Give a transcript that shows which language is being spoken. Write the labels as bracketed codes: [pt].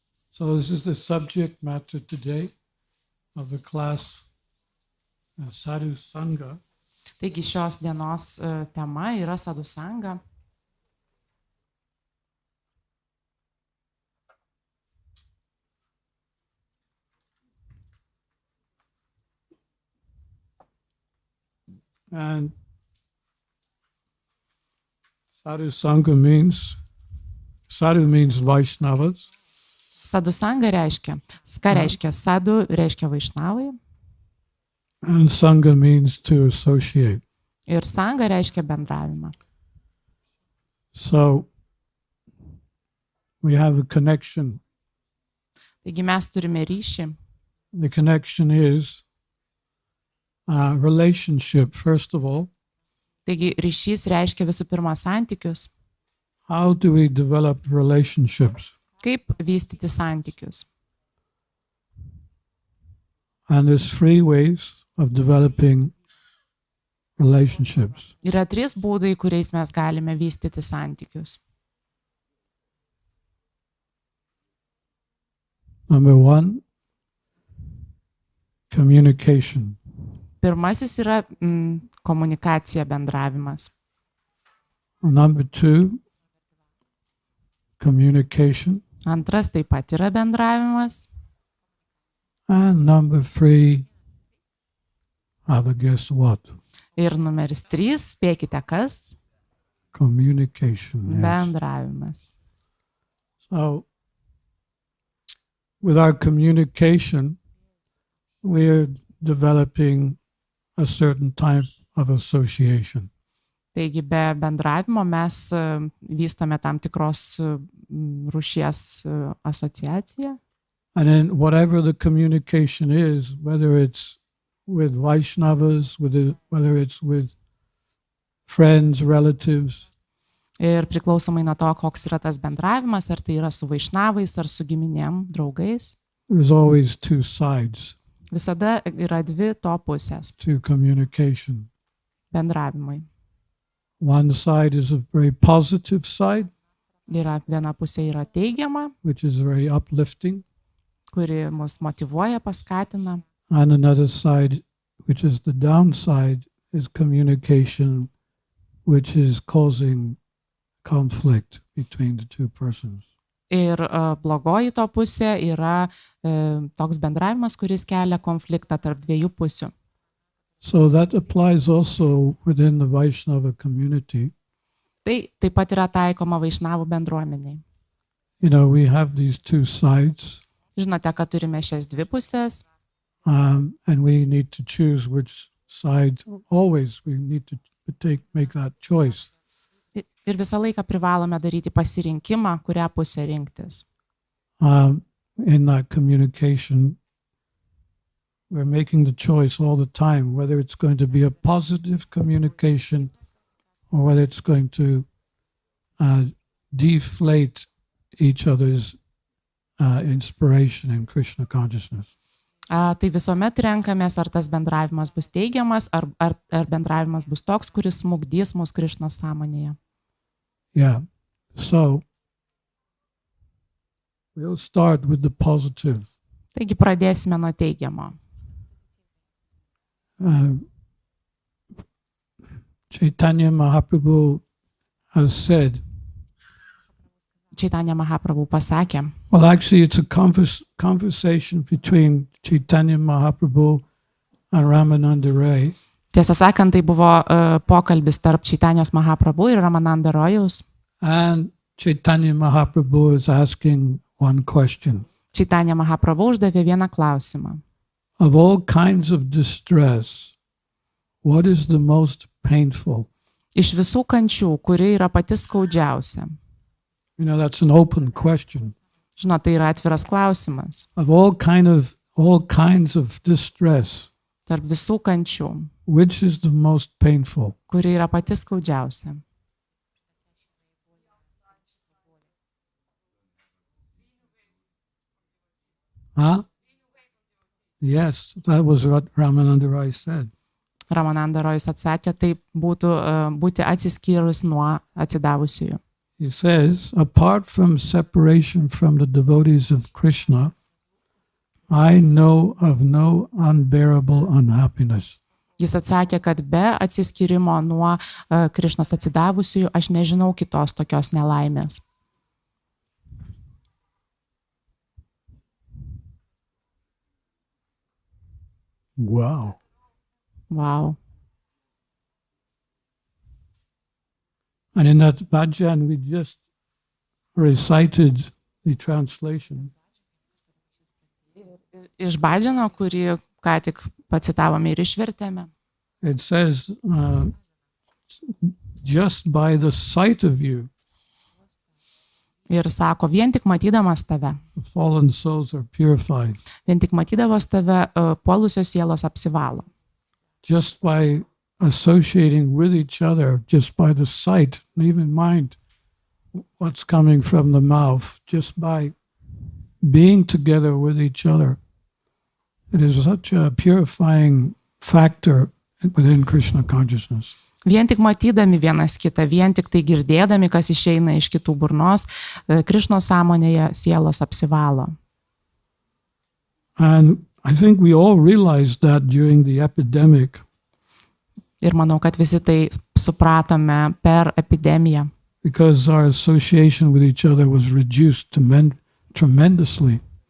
[en] So this is the subject matter today of the class Sadhu-sanga. [lt] Taigi šios dienos tema yra sadhu-sanga. [en] And Sadhu-sanga means Vaishnavas. [lt] Sadhu-sanga reiškia, ką reiškia sadhu, reiškia vaišnavai. [en] And sanga means to associate. [lt] Ir sanga reiškia bendravimą. [en] So we have a connection. [lt] Taigi mes turime ryšį. [en] The connection is relationship, first of all. [lt] Taigi ryšys reiškia visų pirma santykius. [en] How do we develop relationships? [lt] Kaip vystyti santykius. [en] And there's 3 ways of developing relationships. [lt] Yra 3 būdai, kuriais mes galime vystyti santykius. [en] Number 1, communication. [lt] Pirmasis yra komunikacija, bendravimas. [en] Number 2, communication. [lt] Antras taip pat yra bendravimas. [en] And number 3, have a guess what? [lt] Ir numeris 3, spėkite kas? [en] Communication. Yes. [lt] Bendravimas. [en] So, with our communication, we're developing a certain type of association. [lt] Taigi be bendravimo mes vystome tam tikros rūšies asociaciją. [en] And then whatever the communication is, whether it's with Vaishnavas, whether it's with friends, relatives. [lt] Ir priklausomai nuo to, koks yra tas bendravimas, ar tai yra su vaišnavais, ar su giminėm, draugais. [en] There's always 2 sides. [lt] Visada yra 2 to pusės. [en] To communication. [lt] Bendravimui. [en] One side is a very positive side. [lt] Yra viena pusė yra teigiama, [en] which is very uplifting. [lt] Kuri mus motyvuoja, paskatina. [en] And another side, which is the downside, is communication, which is causing conflict between the 2 persons. [lt] Ir blogoji to pusė yra toks bendravimas, kuris kelia konfliktą tarp dviejų pusių. [en] So that applies also within the Vaishnava community. [lt] Tai taip pat yra taikoma vaišnavų bendruomeniai. [en] You know, we have these two sides. [lt] Žinote, kad turime šias dvi pusės. [en] And we need to choose which side. Always we need to make that choice. [lt] Ir visą laiką privalome daryti pasirinkimą, kurią pusę rinktis. [en] In that communication, we're making the choice all the time, whether it's going to be a positive communication or whether it's going to deflate each other's inspiration in Krishna consciousness. [lt] Tai visuomet renkamės, ar tas bendravimas bus teigiamas, ar bendravimas bus toks, kuris smukdys mus Krišnos sąmonėje. [en] Yeah, so we'll start with the positive. [lt] Taigi pradėsime nuo teigiamo. [en] Chaitanya Mahaprabhu has said, [lt] Chaitanya Mahaprabhu pasakė, [en] well, actually it's a conversation between Chaitanya Mahaprabhu and Ramananda Rai. [lt] Tiesą sakant, tai buvo pokalbis tarp Chaitanyos Mahaprabhu ir Ramananda Rojaus. [en] And Chaitanya Mahaprabhu is asking one question. [lt] Chaitanya Mahaprabhu uždavė vieną klausimą. [en] Of all kinds of distress, what is the most painful? [lt] Iš visų kančių, kuri yra pati skaudžiausia. [en] You know, that's an open question. [lt] Žinot, tai yra atviras klausimas. [en] Of all kinds of distress, [lt] Tarp visų kančių, [en] which is the most painful? [lt] kuri yra pati skaudžiausia. Huh? [en] Yes, that was what Ramananda Rai said. [lt] Ramananda Rojus atsakė, tai būtų būti atsiskyrus nuo atsidavusiųjų. [en] He says, apart from separation from the devotees of Krishna, I know of no unbearable unhappiness. [lt] Jis atsakė, kad be atsiskyrimo nuo Krišnos atsidavusiųjų aš nežinau kitos tokios nelaimės. Wow. Wow. [en] And in that bhajan, we just recited the translation. [lt] Iš bhajano, kurį ką tik pacitavome ir išvertėme. [en] It says, just by the sight of you, [lt] Ir sako, vien tik matydamas tave, [en] the fallen souls are purified. [lt] vien tik matydamas tave, puolusios sielos apsivalo. [en] Just by associating with each other, just by the sight, leave in mind what's coming from the mouth, just by being together with each other. It is such a purifying factor within Krishna consciousness. [lt] Vien tik matydami vienas kitą, vien tik tai girdėdami, kas išeina iš kitų burnos, Krišnos sąmonėje sielos apsivalo. [en] And I think we all realized that during the epidemic. [lt] Ir manau, kad visi tai supratome per epidemiją. [en] Because our association with each other was reduced tremendously.